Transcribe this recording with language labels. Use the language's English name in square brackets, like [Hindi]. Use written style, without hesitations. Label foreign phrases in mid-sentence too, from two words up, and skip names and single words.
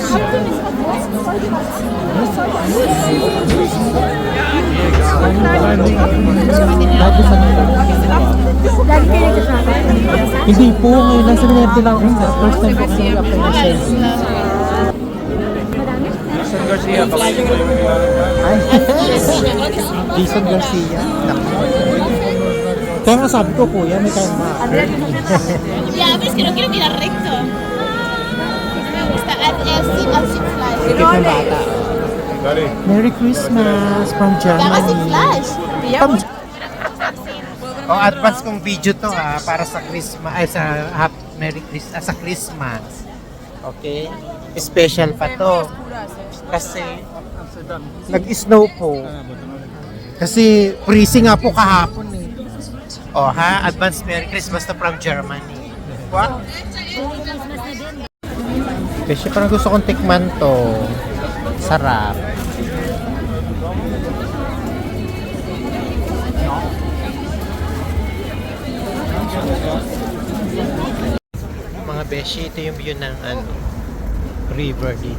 [Filipino] Hindi po, ngayon nasa Minerte lang ako. First time po kasi apply na siya. Jason Garcia. Ay, Jason Garcia. Kaya nga sabi ko, kuya, may kayang [Spanish] Ya, pero es que no quiero mirar recto. No me gusta. Así flash. [Filipino] Tikit ng bata. [English] Merry Christmas from [Spanish] Ya así [English] Germany. [Spanish] flash. [Filipino] Oh, advance kong video to ha, para sa Christmas, ay sa [English] Merry Christmas, [Filipino] sa Christmas. Okay? Special pa to. Kasi nag-snow po. Kasi freezing nga po kahapon eh. Oh ha, [English] advance Merry Christmas to from Germany. What? [Filipino] Kasi parang gusto kong tikman to. Sarap. Mga beshi, ito yung view ng river dito.